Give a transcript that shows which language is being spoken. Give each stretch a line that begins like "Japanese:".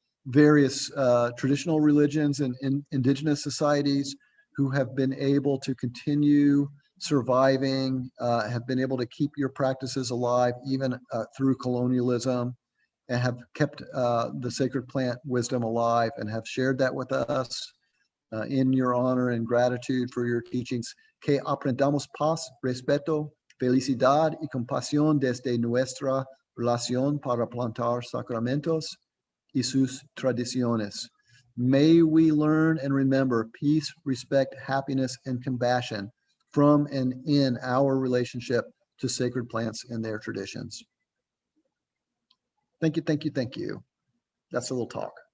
English: various traditional religions and indigenous societies who have been able to continue surviving, have been able to keep your practices alive even through colonialism, and have kept the sacred plant wisdom alive, and have shared that with us in your honor and gratitude for your teachings.
Spanish: Que aprendamos paz, respeto, felicidad y compasión desde nuestra relación para plantar sacramentos y sus tradiciones.
English: May we learn and remember peace, respect, happiness, and compassion from and in our relationship to sacred plants and their traditions. Thank you, thank you, thank you. That's a little talk.